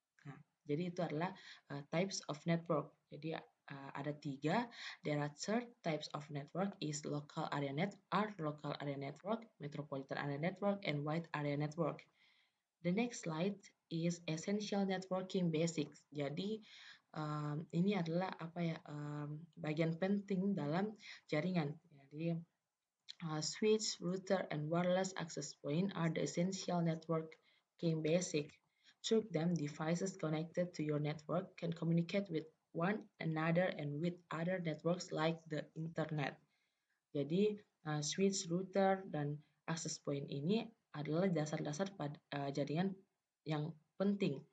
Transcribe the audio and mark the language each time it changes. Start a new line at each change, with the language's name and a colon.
Indonesian: Nah, jadi itu adalah
English: types of network.
Indonesian: Jadi ada tiga.
English: There are third types of network is local area network, metropolitan area network, and wide area network. The next slide is essential networking basics.
Indonesian: Jadi ini adalah bagian penting dalam jaringan.
English: Jadi switch, router, and wireless access point are the essential networking basic. Through them, devices connected to your network can communicate with one another and with other networks like the internet.
Indonesian: Jadi, switch, router, dan access point ini adalah dasar-dasar jaringan yang penting.